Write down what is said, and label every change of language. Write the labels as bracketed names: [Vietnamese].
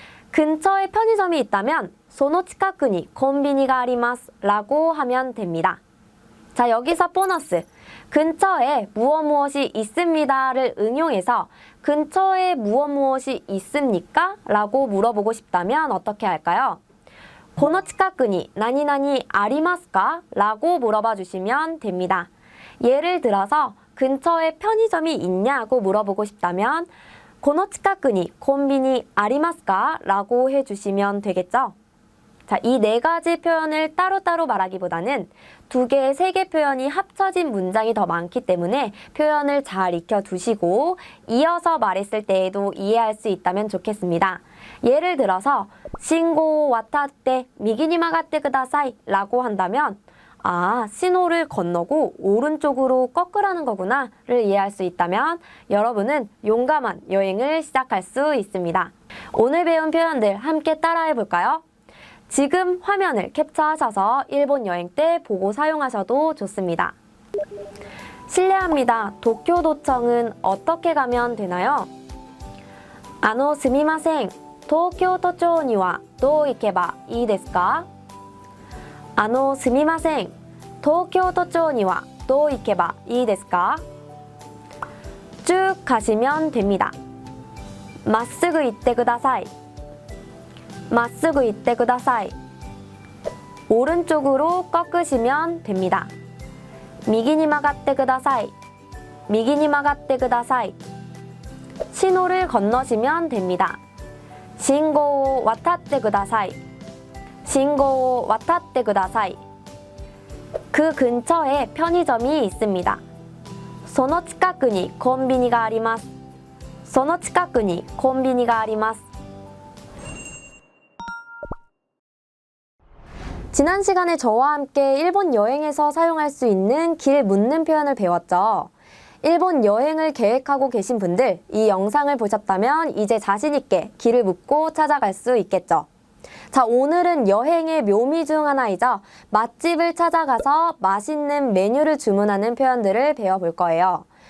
[Korean] 근처에 편의점이 있다면 소노 치카쿠니 콘비니가 아리마스 라고 하면 됩니다. 자, 여기서 보너스. 근처에 무엇이 있습니다를 응용해서 근처에 무엇이 있습니까? 라고 물어보고 싶다면 어떻게 할까요? [Japanese] この近くに何々ありますか? [Korean] 라고 물어봐 주시면 됩니다. 예를 들어서 근처에 편의점이 있냐고 물어보고 싶다면 [Japanese] この近くにコンビニありますか? [Korean] 라고 해주시면 되겠죠? 자, 이 네 가지 표현을 따로따로 말하기보다는 두 개, 세 개 표현이 합쳐진 문장이 더 많기 때문에 표현을 잘 익혀두시고 이어서 말했을 때에도 이해할 수 있다면 좋겠습니다. 예를 들어서 신고 와타tte 미기니 마가tte 쿠다사이 라고 한다면 신호를 건너고 오른쪽으로 꺾으라는 거구나를 이해할 수 있다면 여러분은 용감한 여행을 시작할 수 있습니다. 오늘 배운 표현들 함께 따라해 볼까요? 지금 화면을 캡처하셔서 일본 여행 때 보고 사용하셔도 좋습니다. 실례합니다. 도쿄도청은 어떻게 가면 되나요? [Japanese] すみません。東京都庁にはどう行けばいいですか？すみません。東京都庁にはどう行けばいいですか? [Korean] 쭉 가시면 됩니다. [Japanese] まっすぐ行ってください。まっすぐ行ってください。 [Korean] 오른쪽으로 꺾으시면 됩니다. [Japanese] 右に曲がってください。右に曲がってください。 [Korean] 신호를 건너시면 됩니다. [Japanese] 信号を渡ってください。信号を渡ってください。 [Korean] 그 근처에 편의점이 있습니다. [Japanese] その近くにコンビニがあります。その近くにコンビニがあります。 [Korean] 지난 시간에 저와 함께 일본 여행에서 사용할 수 있는 길 묻는 표현을 배웠죠. 일본 여행을 계획하고 계신 분들, 이 영상을 보셨다면 이제 자신있게 길을 묻고 찾아갈 수 있겠죠. 자, 오늘은 여행의 묘미 중 하나이죠. 맛집을 찾아가서 맛있는 메뉴를 주문하는 표현들을 배워볼 거예요.